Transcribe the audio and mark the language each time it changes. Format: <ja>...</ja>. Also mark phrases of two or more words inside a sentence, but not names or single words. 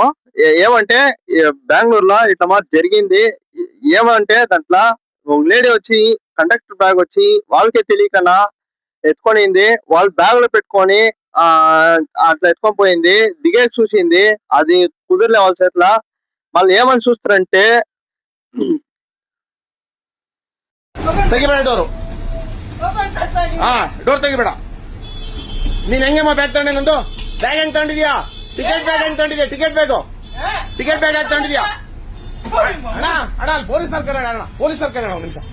<te>ఏమంటే బెంగళూరులో ఇట్లా మాది జరిగింది. ఏమంటే దాంట్లో ఒక లేడీ వచ్చి కండక్టర్ బ్యాగ్ వచ్చి వాళ్ళకే తెలియకనా ఎత్తుకొనింది. వాళ్ళు బ్యాగ్ లో పెట్టుకొని అట్లా ఎత్తుకొని పోయింది. దిగేసి చూసింది, అది కుదిరలే వాళ్ళ చేతిల. వాళ్ళు ఏమని చూస్తారంటే</te> <kn>ತೆಗಿಬೇಡ ಡೋರು ಡೋರ್ ತೆಗಿಬೇಡ. ನೀನ್ ಹೆಂಗಮ್ಮ ಬ್ಯಾಗ್ ತಗೊಂಡೆ? ನಂದು ಬ್ಯಾಗ್ ಹೆಂಗ್ ತಗೊಂಡಿದ್ಯಾ? ಟಿಕೆಟ್ ಬ್ಯಾಗ್ ಹೆಂಗ್ ತಗೊಂಡಿದ್ಯಾ? ಟಿಕೆಟ್ ಬ್ಯಾಗ್ ಹೆಂಗ್ ತಗೊಂಡಿದ್ಯಾ? ಅಣ್ಣ ಅಣ್ಣ ಪೊಲೀಸರು ಕರೆಯೋಣ. ಅಣ್ಣ ಪೊಲೀಸರು ಕರೆಯೋಣ ಒಂದ್ ನಿಮಿಷ.</kn>